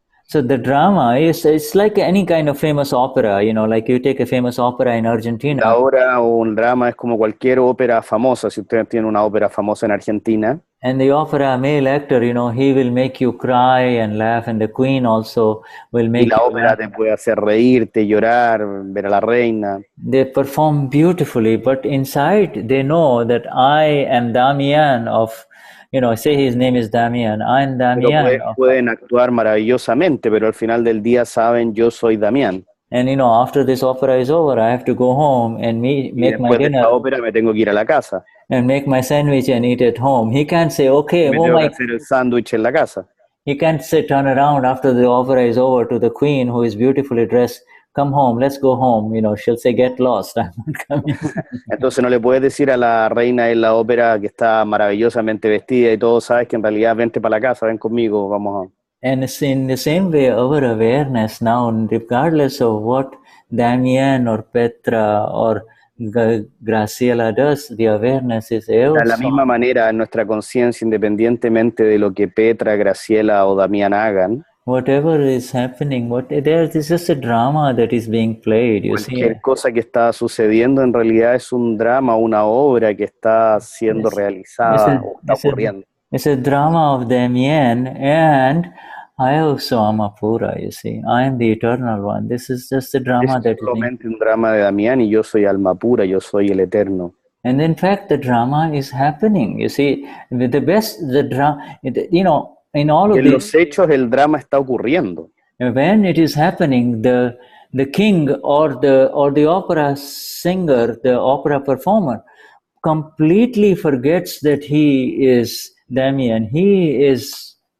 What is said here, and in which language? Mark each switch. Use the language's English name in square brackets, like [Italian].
[English] So the drama it's like any kind of famous opera, like you take a famous opera in Argentina. [Spanish] La obra o un drama es como cualquier ópera famosa. Si usted tiene una ópera famosa en Argentina. [English] And the opera male actor, he will make you cry and laugh, and the queen also will make. [Spanish] Y la ópera te puede hacer reírte, llorar, ver a la reina. [English] They perform beautifully, but inside they know that I am Damian of. Say his name is Damian. I'm Damian. [Spanish] Pero pueden actuar maravillosamente, pero al final del día saben, yo soy Damián. [English] And after this opera is over, I have to go home and make my dinner. [Spanish] De esta ópera me tengo que ir a la casa. [English] And make my sandwich and eat at home. He can't say, okay, [Spanish] me tengo que hacer el sándwich en la casa. [English] He can't say, turn around after the opera is over to the queen who is beautifully dressed. Come home, let's go home. She'll say, get lost. I'm not coming. [Spanish] Entonces no le puedes decir a la reina en la ópera que está maravillosamente vestida y todo, sabes que en realidad vente para la casa, ven conmigo, vamos a... [English] And in the same way, our awareness now, regardless of what Damien or Petra or Brazilia does, the awareness is also... [Spanish] De la misma manera, en nuestra conciencia, independientemente de lo que Petra, Graciela o Damián hagan, [English] whatever is happening, there is just a drama that is being played. [Spanish] Cualquier cosa que está sucediendo en realidad es un drama, una obra que está siendo realizada o está ocurriendo. [English] It's a drama of Damien, and I also am Apura, you see. I am the eternal one. This is just a drama that is [Spanish] solamente un drama de Damián y yo soy alma pura, yo soy el eterno. [English] And in fact, the drama is happening. You see, the drama, in all of [Spanish] en los hechos el drama está ocurriendo. [English] When it is happening, the king or the opera singer, the opera performer, completely forgets that he is Damien. He is